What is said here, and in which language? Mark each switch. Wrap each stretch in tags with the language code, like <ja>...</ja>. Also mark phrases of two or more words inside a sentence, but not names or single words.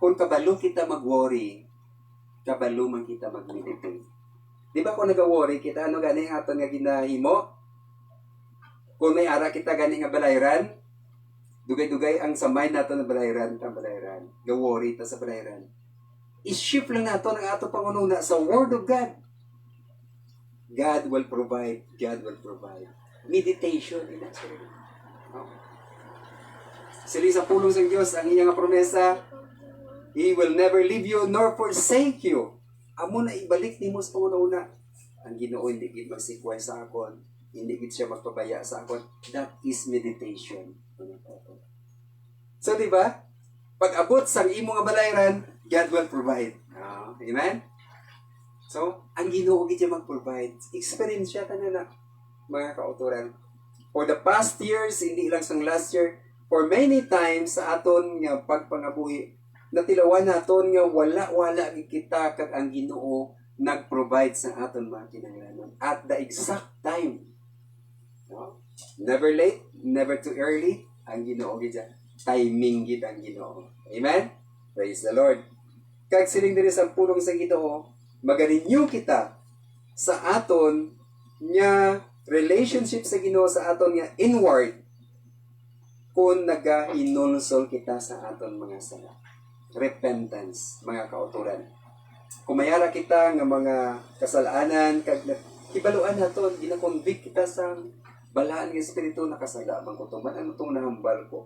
<hil>kung kabalo kita mag-worry, kabalo man kita mag-meditate. Di ba kung nag-worry kita, ano gani aton nga ginahimo? Kung may ara kita gani nga balayran, dugay-dugay ang samay nato na balayran, ga-worry ta sa balayran. I-shift lang nato ang ato pangununa sa</hil> <en>Word of God. God will provide. God will provide. Meditation.</en> <hil>Sili sa pulong sa Diyos, ang iyang promesa,</hil> <en>He will never leave you nor forsake you.</en> <hil>Amo na ibalik ni mo sa pangununa. Ang Ginoo hindi gid magsikway sa akon. Hindi gid siya magpabaya sa akon.</hil> <en>That is meditation. So,</en> <hil>di ba? Pag abot sa imo nga balayran,</hil> <en>God will provide. Amen? So,</en> <hil>ang Ginoo gid siya mag-provide. Experience siya na mga kauturan.</hil> <en>For the past years,</en> <hil>hindi lang sang</hil> <en>last year, for many times</en> <hil>sa aton nga pagpangabuhi, natilawan naton nga wala gid kita kag ang Ginoo nag-provide sa aton mga kinahanglanon</hil> <en>at the exact time.</en> <hil>No?</hil> <en>Never late, never too early.</en> <hil>Ang Ginoo gid siya. Timing gid ang Ginoo.</hil> <en>Amen? Praise the Lord.</en> <hil>Kag siling diri sa pulong sa Ginoo, magarenew kita sa aton nga relationship sa Ginoo, sa aton nga inward, kung nagahinulsol kita sa aton mga sala. Repentance, mga kauturan. Kung mayara kita nga mga kasalanan, kag kibaluan naton, gina-convict kita sa balaan ng Espiritu, nakasala bang ko ito, man ano itong nahambal ko.</hil>